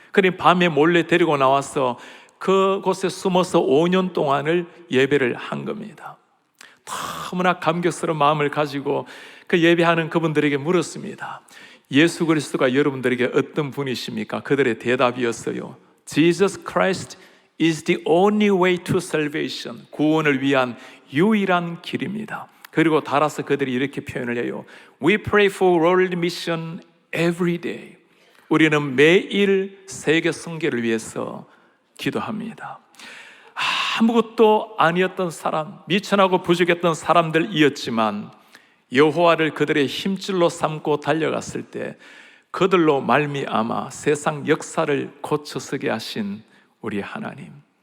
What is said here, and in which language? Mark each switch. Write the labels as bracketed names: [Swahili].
[Korean] 그러니 밤에 몰래 데리고 나와서 그곳에 숨어서 5년 동안을 예배를 한 겁니다. 너무나 감격스러운 마음을 가지고 그 예배하는 그분들에게 물었습니다. 예수 그리스도가 여러분들에게 어떤 분이십니까? 그들의 대답이었어요. [English] Jesus Christ is the only way to salvation. [Korean] 구원을 위한 유일한 길입니다. 그리고 따라서 그들이 이렇게 표현을 해요. [English] We pray for world mission every day. [Korean] 우리는 매일 세계 선교를 위해서 기도합니다. 아무것도 아니었던 사람, 미천하고 부족했던 사람들이었지만 여호와를 그들의 힘줄로 삼고 달려갔을 때 그들로 말미암아 세상 역사를 고쳐서게 하신 우리 하나님.